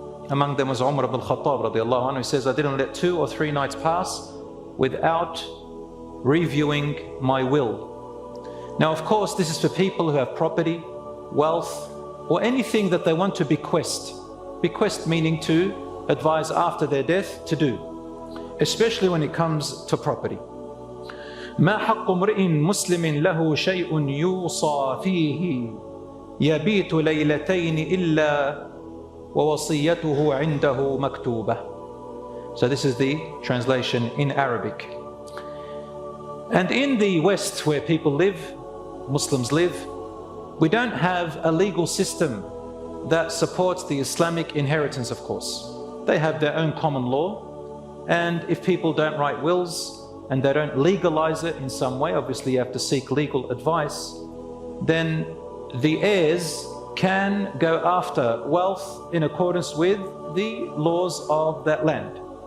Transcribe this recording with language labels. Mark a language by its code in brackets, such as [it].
[en] Among them was Umar ibn al-Khattab [ar] radiallahu anhu. [en] He says, I didn't let 2 or 3 nights pass without reviewing my will. Now of course this is for people who have property, wealth, or anything that they want to bequest. Bequest meaning to advise after their death to do, especially when it comes to property. [ar] ما حق امرئ مسلم له شيء يوصى فيه يبيت ليلتين إلا ووصيته عنده مكتوبة. [en] So this is the translation in Arabic. And in the West where people live, Muslims live, we don't have a legal system that supports the Islamic inheritance, of course. They have their own common law, and if people don't write wills and they don't legalize it in some way, obviously you have to seek legal advice, then the heirs can go after wealth in accordance with the laws of that land.